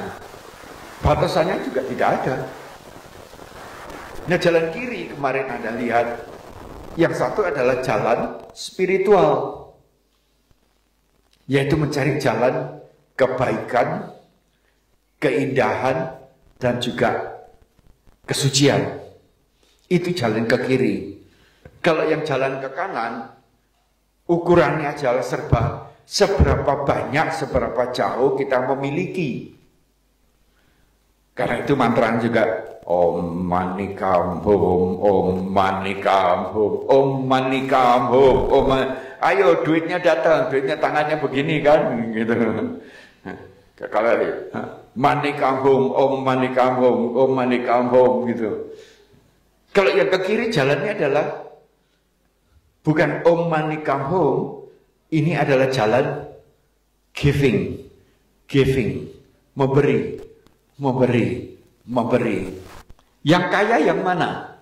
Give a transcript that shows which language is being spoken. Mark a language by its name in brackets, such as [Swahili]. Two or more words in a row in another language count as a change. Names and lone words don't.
[Indonesian] Batasannya juga tidak ada. Nah, jalan kiri kemarin Anda lihat, yang satu adalah jalan spiritual, yaitu mencari jalan kebaikan, keindahan, dan juga kesucian. Itu jalan ke kiri. Kalau yang jalan ke kanan, ukurannya adalah seberapa banyak, seberapa jauh kita memiliki. Karena itu mantra juga Om Mani [English] Come Home, [Indonesian] Om Mani [English] Come Home, [Indonesian] Om Mani [English] Come Home, [Indonesian] Om. Ayo duitnya datang, duitnya tangannya begini kan, gitu. Kalau [English] Money Come Home, [Indonesian] Om Mani [English] Come Home, [Indonesian] Om Mani [English] Come Home [Indonesian] gitu. Kalau yang ke kiri jalannya adalah bukan Om Mani [English] Come Home, [Indonesian] ini adalah jalan giving, memberi. Yang kaya yang mana?